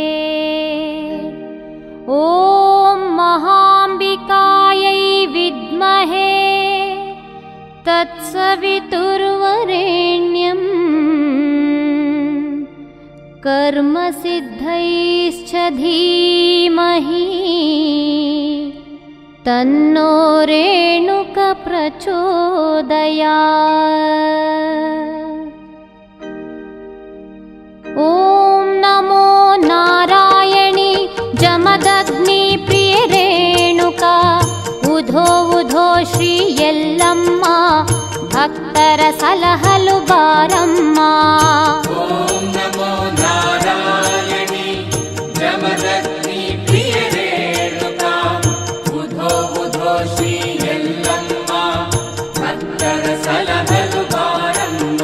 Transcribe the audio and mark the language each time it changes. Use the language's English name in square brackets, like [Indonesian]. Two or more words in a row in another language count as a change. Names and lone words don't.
[Sanskrit] ॐ महाम्बिकायै विद्महे तत्सवितुर्वरेण्यं कर्मसिद्धैश्च धीमहि तन्नो रेणुक प्रचोदयात्। ॐ नमो नारायणी जमदग्नि प्रिय रेणुका उधो उधो ಶ್ರೀ ಯಲ್ಲಮ್ಮ [Kannada] ಭಕ್ತರ ಸಲಹಲು ಬಾರಮ್ಮ। [Sanskrit] ಓಂ ನಮೋ ನಾರಾಯಣಿ ಜಮದಗ್ನಿ ಪ್ರಿಯ ರೇಣುಕಾ ಉಧೋ ಉಧೋ ಶ್ರೀ ಯಲ್ಲಮ್ಮ [Kannada] ಭಕ್ತರ ಸಲಹಲು ಬಾರಮ್ಮ।